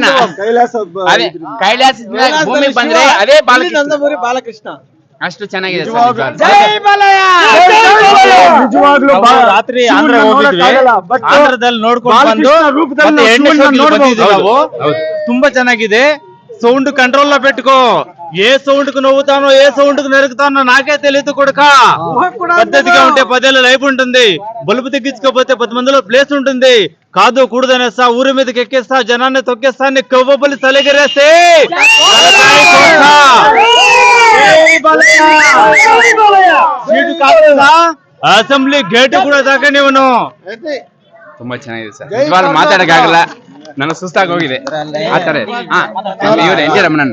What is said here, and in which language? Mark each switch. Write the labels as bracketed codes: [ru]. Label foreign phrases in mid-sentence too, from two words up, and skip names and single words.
[kn] ಅದೇ ಕೈಲಾಸದಿಂದ ಭೂಮಿಗೆ ಬಂದ್ರೆ ಅದೇ ಬಾಲಕೃಷ್ಣ. ಅಷ್ಟು ಚೆನ್ನಾಗಿದೆ ನಿಜವಾಗ್ಲೂ ರಾತ್ರಿ ಆಂಧ್ರ ಹೋಗಿದ್ವಿ, ಆಂಧ್ರದಲ್ಲಿ ನೋಡ್ಕೊಂಡು ಬಂದು ನಾವು ತುಂಬಾ ಚೆನ್ನಾಗಿದೆ. [en] sound control [te] లో పెట్టుకో. ఏ సౌండ్ కు నవ్వుతానో ఏ సౌండ్ కు నరుకుతానో నాకే తెలియదు కొడుక. పద్ధతిగా ఉంటే 10 ఏళ్ళ లైఫ్ ఉంటుంది, బలుపు తెగించుకోపోతే 10 మందిలో ప్లేస్ ఉంటుంది. కాదు కూడదనేస్తా, ఊరి మీదకి ఎక్కేస్తా, జనాన్ని తొక్కేస్తా, నీ కొవ్వబలి తలెగరేస్తే [en] assembly gate [te] కూడ తాక నీవు. [kn] ತುಂಬಾ ಚೆನ್ನಾಗಿದೆ ಸರ್, ನಿಜವಾಗ್ಲೂ ಮಾತಾಡಕ್ಕಾಗಲ್ಲ, ನನಗೆ ಸುಸ್ತಾಗಿ ಹೋಗಿದೆ ಆ ತರ. ಇವ್ರು ಎನ್ ಟಿ ರಮಣಣ್ಣ.